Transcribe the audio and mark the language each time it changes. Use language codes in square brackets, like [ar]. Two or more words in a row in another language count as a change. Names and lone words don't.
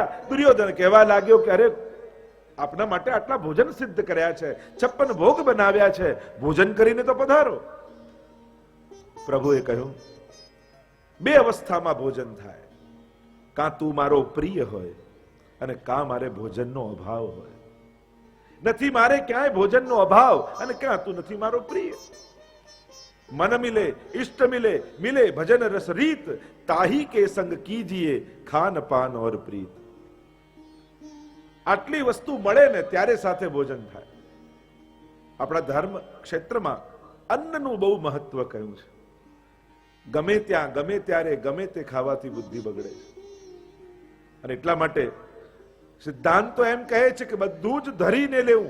[gu] દુર્યોધન કહેવા લાગ્યો કે અરે આપના માટે આટલા ભોજન સિદ્ધ કર્યા છે, 56 ભોગ બનાવ્યા છે, ભોજન કરીને તો પધારો. પ્રભુએ કહ્યું બે અવસ્થામાં ભોજન થાય, કાં તું મારો પ્રિય હોય અને કાં મારે ભોજનનો અભાવ હોય. નથી મારે ક્યાંય ભોજનનો અભાવ અને ક્યાં તું નથી મારો પ્રિય. [hi] मन मिले इष्ट मिले मिले भजन रस रीत, ताही के संग कीजिए खान पान और प्रीत. [gu] આટલી વસ્તુ મળે ને ત્યારે સાથે ભોજન થાય. આપણા ધર્મ ક્ષેત્રમાં અન્નનું બહુ મહત્વ કહ્યું છે. ગમે ત્યાં ગમે ત્યારે ગમે તે ખાવાથી બુદ્ધિ બગડે છે. અને એટલા માટે સિદ્ધાંત તો એમ કહે છે કે બધું જ ધરીને લેવું.